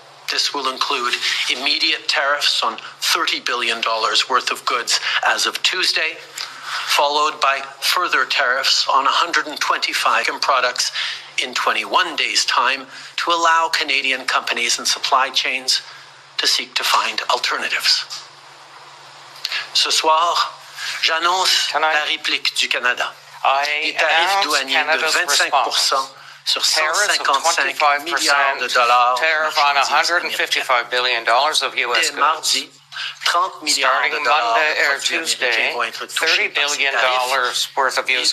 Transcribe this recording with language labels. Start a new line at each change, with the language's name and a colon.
English: This will include immediate tariffs on $30 billion worth of goods as of Tuesday, followed by further tariffs on 125 products in 21 days' time to allow Canadian companies and supply chains to seek to find alternatives.
French: Ce soir, j'annonce la réplique du Canada.
English: I announce Canada's response. Tariffs of 25% tariff on $155 billion of U.S. goods. Starting Monday or Tuesday, $30 billion worth of U.S.